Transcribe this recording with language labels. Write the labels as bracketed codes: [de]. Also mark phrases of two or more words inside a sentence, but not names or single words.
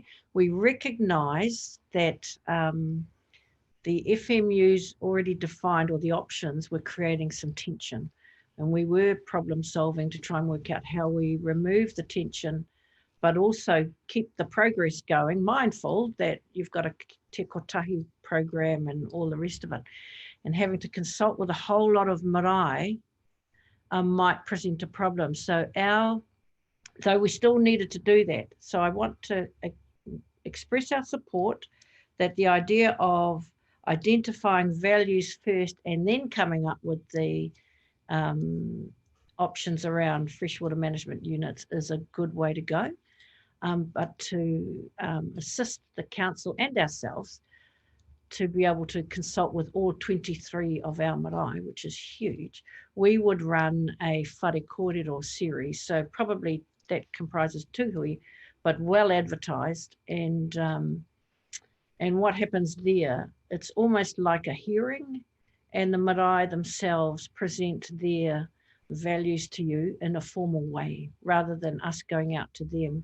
[en] We recognise that the FMUs already defined, or the options were creating some tension, and we were problem solving to try and work out how we remove the tension, but also keep the progress going, mindful that you've got a te kotahi program and all the rest of it, and having to consult with a whole lot of marae might present a problem. So though we still needed to do that. So I want to express our support that the idea of identifying values first and then coming up with the options around freshwater management units is a good way to go. But to assist the council and ourselves to be able to consult with all 23 of our marae, which is huge, we would run a [mi] whare kōrero [en] series. So probably that comprises two hui, but well advertised. And what happens there, it's almost like a hearing, and the marae themselves present their values to you in a formal way, rather than us going out to them.